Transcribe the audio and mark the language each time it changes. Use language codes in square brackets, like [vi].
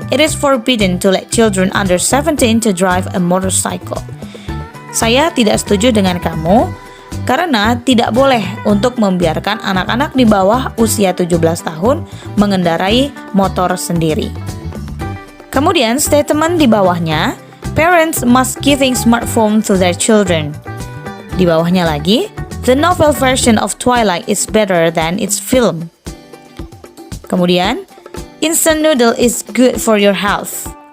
[en] It is forbidden to let children under 17 to drive a motorcycle. [id] Saya tidak setuju dengan kamu karena tidak boleh untuk membiarkan anak-anak di bawah usia 17 tahun mengendarai motor sendiri. Kemudian [en] statement [id] di bawahnya, [en] parents must giving smartphone to their children. [id] Di bawahnya lagi, [en] the novel version of Twilight is better than its film. [id] Kemudian, [en] instant noodle is good for your health.